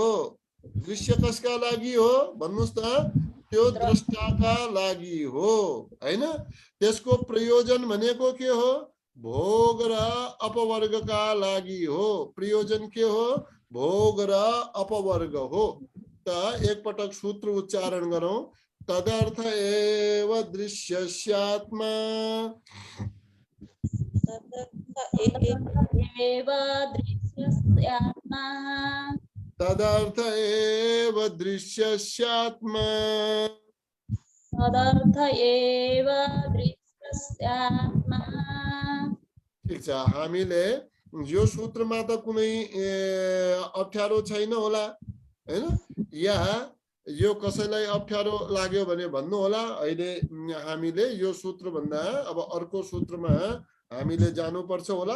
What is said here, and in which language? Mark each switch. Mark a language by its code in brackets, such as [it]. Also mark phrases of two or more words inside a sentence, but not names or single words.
[ne] दृश्य कसका लागि हो भन्नुस् त? त्यो द्रष्टाका लागि हो हैन। त्यसको प्रयोजन भनेको के हो? भोग र अपवर्गका लागि हो। प्रयोजन के हो? भोग र अपवर्ग हो। त एकपटक सूत्र उच्चारण गरौं। [sa] तदर्थ एव दृश्यस्यात्मा। एव दृश्यस्यात्मा। तदर्थ एव दृश्यस्यात्मा। तदर्थ एव दृश्यस्यात्मा। [ne] ठिक छ हामीले यो सूत्रमा त कुनै अप्ठ्यारो छैन होला हैन। यहाँ यो कसैलाई अप्ठ्यारो लाग्यो भने भन्नु होला। अहिले हामीले यो सूत्र भन्दा अब अर्को सूत्रमा हामीले जानुपर्छ होला।